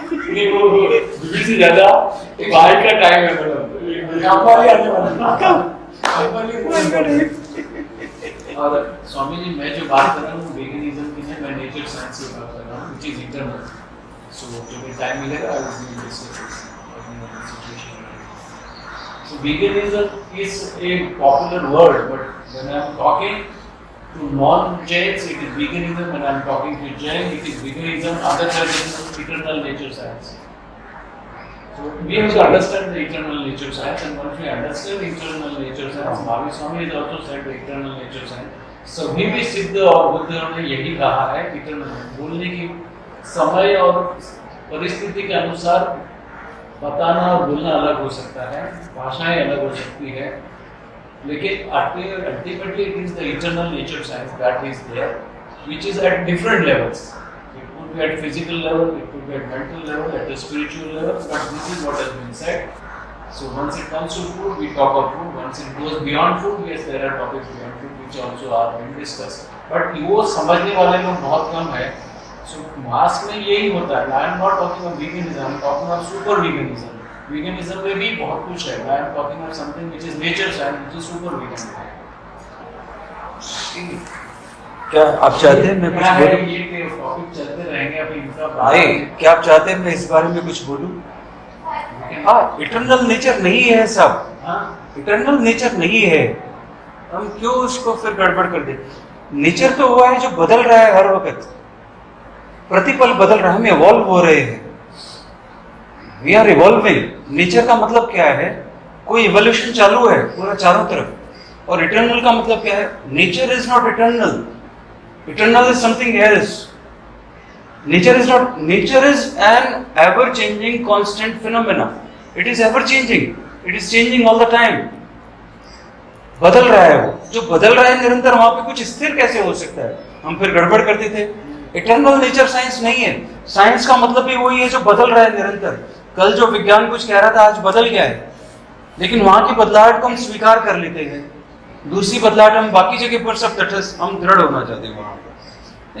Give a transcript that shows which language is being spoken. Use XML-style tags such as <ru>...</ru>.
<hi>नहीं वो बीबी से ज्यादा बाहर का टाइम है मैडम, काम वाली आने वाला काम वाली। और स्वामी जी मैं जो बात कर रहा हूँ वेगनिज्म की है, मैं नेचर साइंस की बात कर रहा हूँ</hi> <en>Which is internal. So</en> <hi>जब टाइम मिलेगा</hi> <en>I will be discuss situation. So veganism is a popular word, but when I am talking to non-Jains it is veganism, when I am talking to Jain it is veganism, other than eternal nature science. So we have to understand the eternal nature science, and once we understand eternal nature science, Mahavir Swami has also said the eternal nature science.</en> <hi>सभी भी सिद्ध और बुद्ध ने यही कहा है, eternal बोलने की समय और परिस्थिति के अनुसार बताना और बोलना अलग हो सकता है, भाषाएं अलग हो सकती है, लेकिन</hi> <en>ultimately it is the eternal nature science that is there, which is at different levels. It could be at physical level, it could be at mental level, at the spiritual level, but this is what has been said. So once it comes to food, we talk of food. Once it goes beyond food, yes, there are topics beyond food which also are being discussed.</en> <hi>But वो समझने वाले लोग बहुत कम है.</hi> <en>So</en> <hi>mask में यही होता है.</hi> <en>I am not talking of veganism, I am talking of super veganism.</en> <hi>Veganism में भी बहुत कुछ है.</hi> <en>I am talking of something which is nature science, which is super vegan.</en> <hi>क्या आप चाहते हैं मैं कुछ बोलूं? ये के टॉपिक चलते रहेंगे अभी इनका नहीं, क्या आप चाहते हैं मैं इस बारे में कुछ बोलूं? हाँ, इटर्नल नेचर नहीं है सब, इटर्नल नेचर नहीं है, हम क्यों उसको फिर गड़बड़ कर दे? नेचर तो हुआ है जो बदल रहा है हर वक्त, प्रतिपल बदल रहा है, हम इवॉल्व हो रहे हैं,</hi> <en>We are evolving.</en> <hi>नेचर का मतलब क्या है? कोई इवोल्यूशन चालू है पूरा चारों तरफ। और इटर्नल का मतलब क्या है?</hi> <en>Nature is not eternal, eternal is something else. Nature is an ever changing constant phenomena. It is ever changing, it is changing all the time.</en> <hi>बदल रहा है वो, जो बदल रहा है निरंतर, वहां पे कुछ स्थिर कैसे हो सकता है? हम फिर गड़बड़ करते थे। इटर्नल नेचर साइंस नहीं है। साइंस का मतलब भी वही है जो बदल रहा है निरंतर। कल जो विज्ञान कुछ कह रहा था आज बदल गया है, लेकिन वहां की बदलाहट को हम स्वीकार कर लेते हैं, दूसरी बदलाहट हम बाकी जगह पर सब तटस्थ, हम दृढ़ होना चाहते हैं वहां पर।</hi>